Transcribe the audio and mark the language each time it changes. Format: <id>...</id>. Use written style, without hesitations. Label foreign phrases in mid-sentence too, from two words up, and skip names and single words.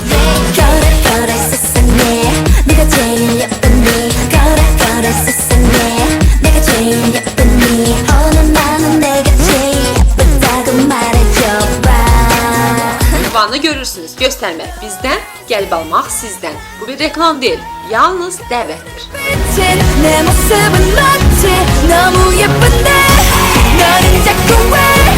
<az>Ünvanını görürsünüz. Göstərmək bizdən, gəlib almaq sizdən. Bu bir reklam deyil, yalnız dəvətdir.</az> <ko>내 모습은 마치 너무 예쁜데 너는 자꾸 왜</ko>